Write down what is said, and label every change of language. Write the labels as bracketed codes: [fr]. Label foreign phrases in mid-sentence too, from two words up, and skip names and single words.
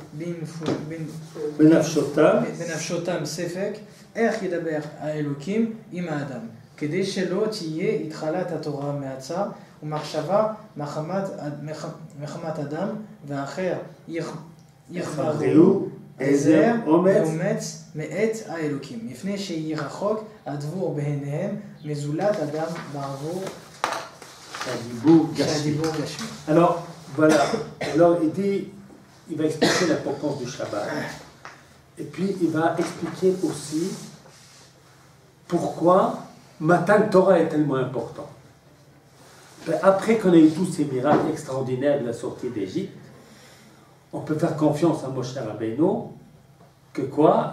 [he] בנפשותם ספק איך ידבר האלוקים עם האדם כדי שלא תהיה התחלת התורה מעצר ומחשבה מחמת אדם ואחר יכברו עזר ואומץ מאת האלוקים לפני שיהיה רחוק הדבור בעיניהם מזולת אדם בעבור שהדיבור גשמי. [fr] Alors, voilà. Alors, il va expliquer l'importance du Shabbat. Et puis, il va expliquer aussi pourquoi Matan Torah est tellement important. Après qu'on ait eu tous ces miracles extraordinaires de la sortie d'Égypte, on peut faire confiance à Moshe Rabbeinu que quoi?